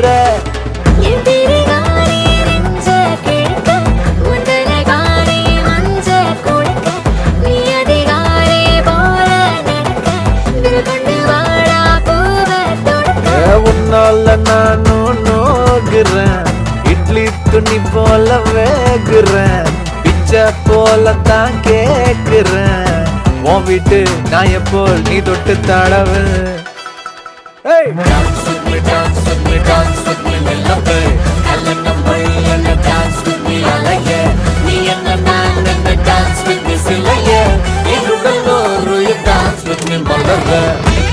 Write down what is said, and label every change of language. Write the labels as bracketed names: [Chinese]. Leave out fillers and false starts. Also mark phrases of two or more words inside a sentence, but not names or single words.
[Tamil] என் பிரிகாரி நெஞ்ச கிழக்க உந்தனகாரி மஞ்ச கொடுக்க நீ அதிகாரி போல நடக்க விரல் கொண்டு வாழா பூவை தொடுக்க உன்னால நானும் நோகுறேன் இட்லி துணி போல வேகுறேன் பிச்சை போல தான் கேக்குறேன் உன் வீட்டு நாய போல் நீ தொட்டு தடவு [English] Dance with me, dance with me, [Tamil] dance with me, நிலவே கல்யாணம் பொய்யான [English] dance with me [Tamil] அலையே நீ என்ன நான் என்ன [English] dance with me [Tamil] சிலையே எங்குடன் ஒரு [English] dance with me [Tamil] மலர்வே